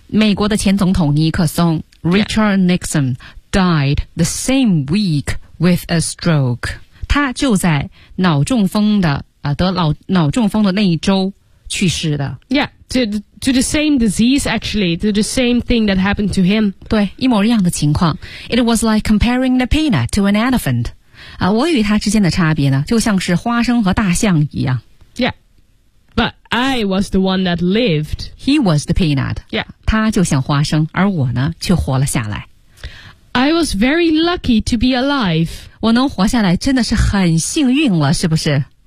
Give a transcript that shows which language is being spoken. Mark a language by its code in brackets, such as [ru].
[zh] 美国的前总统尼克松 [en] Richard Nixon died the same week with a stroke. [zh] 他就在脑中风的、得脑中风的那一周去世的。 [en] Yeah. To the same disease, actually, to the same thing that happened to him. [zh] 对，一模一样的情况。 [en] It was like comparing the peanut to an elephant. [zh] 我与他之间的差别呢，就像是花生和大象一样。 [en] Yeah. But I was the one that lived. He was the peanut. Yeah. [zh] 他就像花生，而我呢，却活了下来。 [en] I was very lucky to be alive. [zh] 我能活下来真的是很幸运了，是不是？